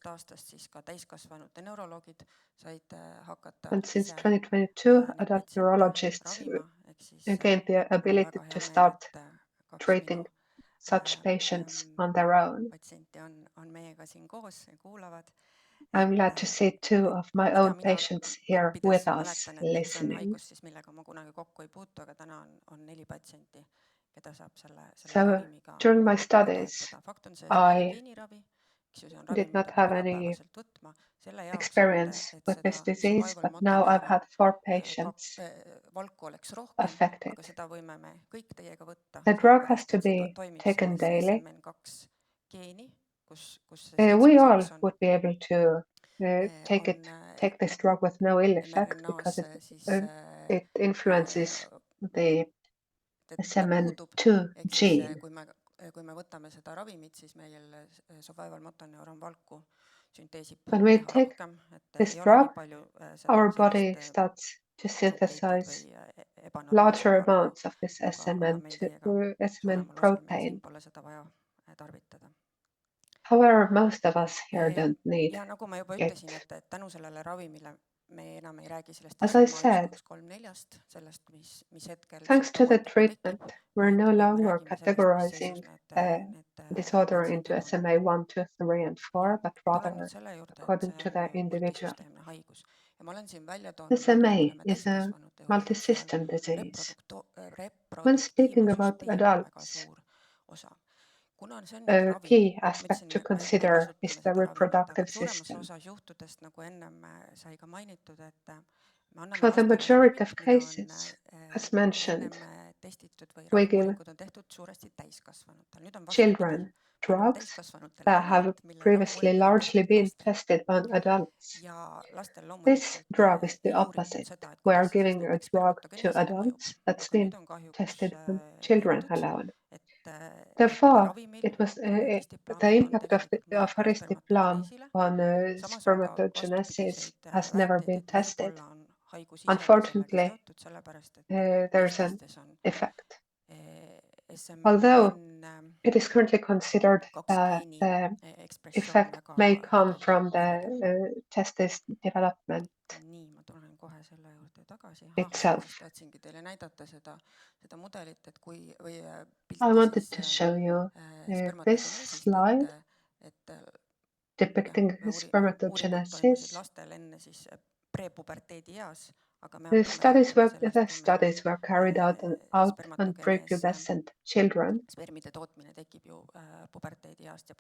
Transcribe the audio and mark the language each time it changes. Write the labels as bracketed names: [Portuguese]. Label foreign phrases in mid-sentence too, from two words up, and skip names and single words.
[English] And since 2022, adult neurologists gained the ability to start treating such patients on their own. I'm glad to see two of my own [Estonian] mida [English] patients here [Estonian] õppides [English] with us [Estonian] mäletan, et see on [English] listening. [Estonian] haigus siis, millega ma kunagi kokku ei puutu, aga täna on 4 patsienti, keda saab selle [English] So [Estonian] ravimiga [English] during my studies, [Estonian] toetada. Fakt on see, see on [English] I [Estonian] geeniravi, eks ju, see on [English] did [Estonian] ravim, [English] not [Estonian] mida peab [English] have any [Estonian] igapäevaselt võtma selle jaoks, [English] experience [Estonian] et [English] with [Estonian] seda [English] this disease, [Estonian] survival [English] but now I've [Estonian] matoneuroni [English] had 4 patients [Estonian] valku oleks rohkem, [English] affected. [Estonian] aga seda võime me kõik teiega võtta, [English] The drug has [Estonian] sellepärast [English] to [Estonian] et see [English] be [Estonian] toimib [English] taken [Estonian] selles [English] daily. [Estonian] SMN2 geeni, kus see [English] We all [Estonian] 7 [English] would be able to [Estonian] on [English] take this drug with no ill effect because [Estonian] mRNA-s siis [English] it influences the [Estonian] ta puudub, [English] SMN2 [Estonian] ehk siis [English] gene. [Estonian] kui me võtame seda ravimit, siis meil [English] survival motoneuron [Estonian] valku sünteesib [English] When we [Estonian] teha [English] take [Estonian] rohkem, et [English] this [Estonian] ei ole [English] drug, [Estonian] nii palju [English] our [Estonian] seda [English] body [Estonian] sellist [English] starts to [Estonian] duplicate'it [English] synthesize [Estonian] või ebanormaalset [English] larger [Estonian] valku, [English] amounts of this [Estonian] aga meil teiega [English] SMN [Estonian] suuremal osal meil siin [English] protein. [Estonian] pole seda vaja tarvitada. [English] However, most of us here don't need [Estonian] Ja nagu ma juba [English] it. [Estonian] ütlesin, et tänu sellele ravimile me enam ei räägi sellest [English] As I [Estonian] SMA [English] said, [Estonian] 1, 2, 3, 4-st, sellest, mis hetkel [English] thanks to the [Estonian] sümptomaatika tekib, [English] treatment, we're no [Estonian] vaid me [English] longer [Estonian] räägime sellest, mis [English] categorizing [Estonian] seisus need [English] disorder into [Estonian] patsiendid on. [English] SMA 1, 2, 3, and 4, but [Estonian] Tulen nüüd [English] rather [Estonian] selle juurde, et [English] according [Estonian] see [English] to [Estonian] on [English] the individual. [Estonian] multisüsteemne haigus ja ma olen siin välja toonud [English] SMA [Estonian] natukene me [English] is a [Estonian] täiskasvanute juurde, kus seal [English] multisystem disease. When speaking about [Estonian] reproduktiivsüsteem on väga [English] adults, [Estonian] suur osa. Kuna see on nüüd [English] a [Estonian] ravim, [English] key [Estonian] ma [English] aspect [Estonian] ütlesin, [English] to [Estonian] me ei [English] consider is [Estonian] kasutame [English] the [Estonian] seda ravimit, aga [English] reproductive [Estonian] suuremas [English] system. [Estonian] osas juhtudest, nagu ennem sai ka mainitud, et me anname [English] For the [Estonian] lastele [English] majority of [Estonian] ravimit, mida on [English] cases, as mentioned, [Estonian] ennem testitud või [English] we give [Estonian] raviuuringud on tehtud suuresti täiskasvanutel. Nüüd on vastupidi, [English] children [Estonian] me anname [English] drugs [Estonian] täiskasvanutele [English] that have [Estonian] ravimit, mille [English] previously [Estonian] raviuuringud on [English] largely [Estonian] tehtud [English] been [Estonian] lastel. [English] tested on adults. [Estonian] Ja lastel [English] This [Estonian] loomulikult [English] drug is the [Estonian] ei uuritud [English] opposite. [Estonian] seda, et [English] We are [Estonian] kuidas see siis [English] giving a [Estonian] näiteks [English] drug to [Estonian] spermatogeneesile mõjub, [English] adults that's [Estonian] aga [English] been [Estonian] nüüd on kahjuks [English] tested on children [Estonian] leitud, [English] alone. [Estonian] et [English] Therefore, [Estonian] ravimil [English] it was [Estonian] aristiplam [English] the [Estonian] on [English] impact [Estonian] tegelikult mõju [English] of [Estonian] ka [English] aristiplam [Estonian] spermatogeneesile, [English] on [Estonian] samas aga [English] spermatogenesis [Estonian] vastupidiseid [English] has never [Estonian] väiteid, [English] been [Estonian] et [English] tested. [Estonian] võib-olla on haigus ise ka sellega [English] Unfortunately, [Estonian] seotud, sellepärast et [English] there's an [Estonian] testistes on [English] effect. Although [Estonian] SMN2 [English] it is currently considered that [Estonian] geeni [English] the [Estonian] ekspressioon [English] effect [Estonian] väga, [English] may come [Estonian] väga [English] from [Estonian] kõrge. [English] the testis development [Estonian] Nii, ma tulen kohe selle juurde tagasi. [English] itself. [Estonian] Siis tahtsingi teile näidata seda mudelit, et kui, või [English] I [Estonian] pilti [English] wanted [Estonian] siis [English] to show you this [Estonian] spermatogeneesist, [English] slide [Estonian] et jah, [English] depicting [Estonian] uuringud toimusid [English] spermatogenesis. [Estonian] lastel enne siis prepuberteedi eas, aga me [English] The [Estonian] hakkame rääkima sellest, kui meil [English] studies were carried out on [Estonian] spermatogenees, [English] prepubescent children, [Estonian] spermide tootmine tekib ju puberteedi east ja